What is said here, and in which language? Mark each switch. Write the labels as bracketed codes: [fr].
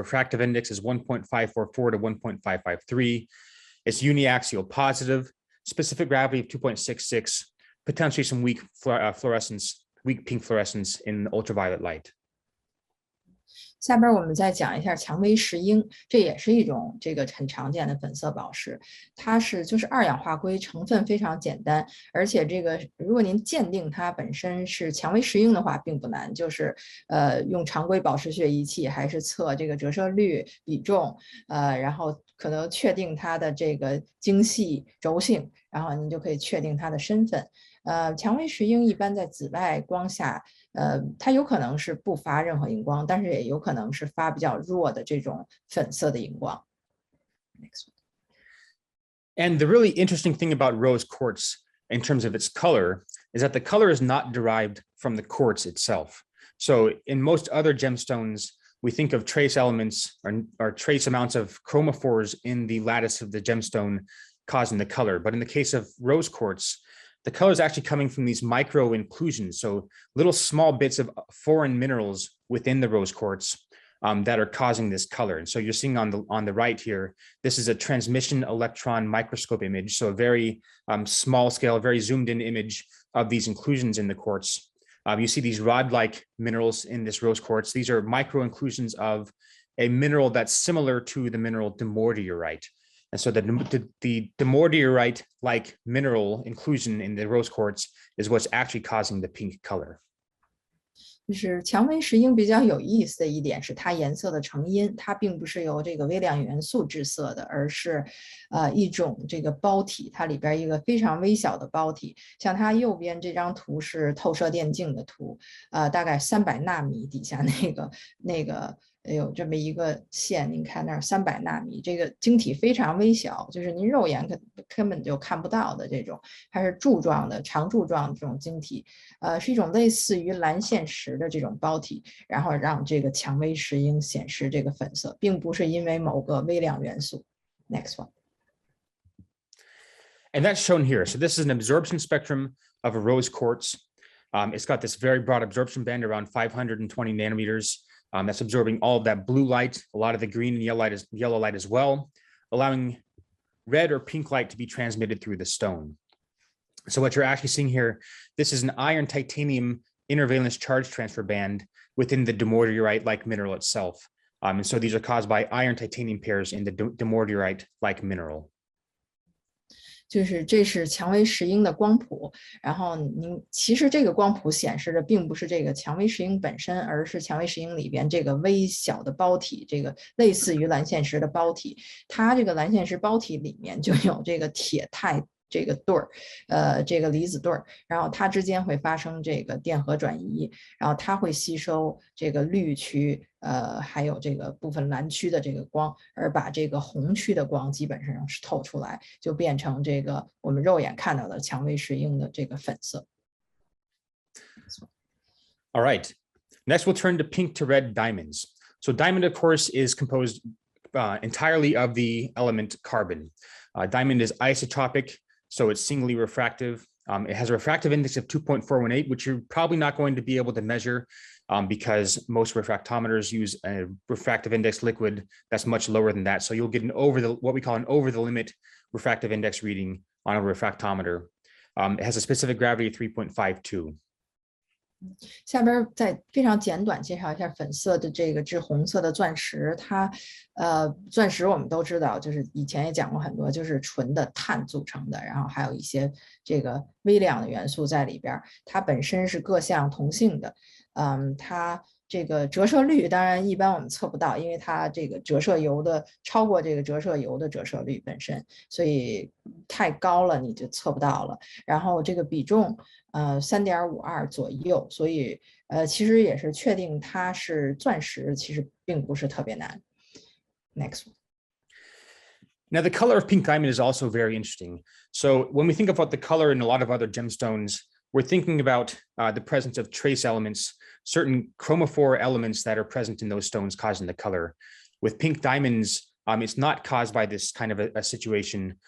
[en] The refractive index is 1.544 to 1.553. It's uniaxial positive, specific gravity of 2.66, potentially some weak fluorescence, weak pink fluorescence in ultraviolet light. [zh] 下边我们再讲一下蔷薇石英，这也是一种这个很常见的粉色宝石。它就是2氧化硅，成分非常简单，而且这个如果您鉴定它本身是蔷薇石英的话，并不难，就是用常规宝石学仪器，还是测这个折射率、比重，然后可能确定它的这个精细轴性，然后您就可以确定它的身份。蔷薇石英一般在紫外光下，它有可能是不发任何荧光，但是也有可能是发比较弱的这种粉色的荧光。 [en] Next one. And the really interesting thing about rose quartz in terms of its color is that the color is not derived from the quartz itself. So in most other gemstones, we think of trace elements or trace amounts of chromophores in the lattice of the gemstone causing the color. But in the case of rose quartz, the color is actually coming from these micro inclusions, so little small bits of foreign minerals within the rose quartz. that are causing this color. And so you're seeing on the right here, this is a transmission electron microscope image. So a very small scale, very zoomed in image of these inclusions in the quartz. You see these rod-like minerals in this rose quartz. These are micro inclusions of a mineral that's similar to the mineral demordiorite. And so the demordiorite-like mineral inclusion in the rose quartz is what's actually causing the pink color. [zh] 就是蔷薇石英比较有意思的一点是它颜色的成因，它并不是由这个微量元素制色的，而是一种这个包体，它里边一个非常微小的包体。像它右边这张图是透射电镜的图，大概300纳米底下那个有这么一个线，您看那儿300纳米，这个晶体非常微小，就是您肉眼根本就看不到的这种，它是柱状的、长柱状的这种晶体，是一种类似于蓝线石的这种包体，然后让这个蔷薇石英显示这个粉色，并不是因为某个微量元素。 [en] Next one. And that's shown here. So this is an absorption spectrum of a rose quartz. It's got this very broad absorption band around 520 nanometers. That's absorbing all of that blue light, a lot of the green and yellow light as well, allowing red or pink light to be transmitted through the stone. So what you're actually seeing here, this is an iron titanium intervalence charge transfer band within the demordiorite-like mineral itself. And so these are caused by iron titanium pairs in the demordiorite-like mineral. [zh] 就是这是蔷薇石英的光谱，然后您其实这个光谱显示的并不是这个蔷薇石英本身，而是蔷薇石英里边这个微小的包体，这个类似于蓝线石的包体，它这个蓝线石包体里面就有这个铁钛这个对儿，这个离子对儿，然后它之间会发生这个电荷转移，然后它会吸收这个绿区，还有这个部分蓝区的这个光，而把这个红区的光基本上是透出来，就变成这个我们肉眼看到的蔷薇石英的这个粉色。 [en] All right, next we'll turn to pink to red diamonds. So diamond, of course, is composed entirely of the element carbon. Diamond is isotopic, so it's singly refractive. It has a refractive index of 2.418, which you're probably not going to be able to measure because most refractometers use a refractive index liquid that's much lower than that. So you'll get what we call an over the limit refractive index reading on a refractometer. It has a specific gravity of 3.52. [zh] 下边再非常简短介绍一下粉色的这个致红色的钻石。它钻石我们都知道，就是以前也讲过很多，就是纯的碳组成的，然后还有一些这个微量的元素在里边。它本身是各项同性的，它这个折射率当然一般我们测不到，因为它这个折射油的超过这个折射油的折射率本身，所以太高了你就测不到了。然后这个比重3.52左右，所以其实也是确定它是钻石，其实并不是特别难。 [en] Next one. Now, the color of pink diamond is also very interesting. So when we think about the color in a lot of other gemstones, we're thinking about the presence of trace elements, certain chromophore elements that are present in those stones causing the color. With pink diamonds, it's not caused by this kind of a situation.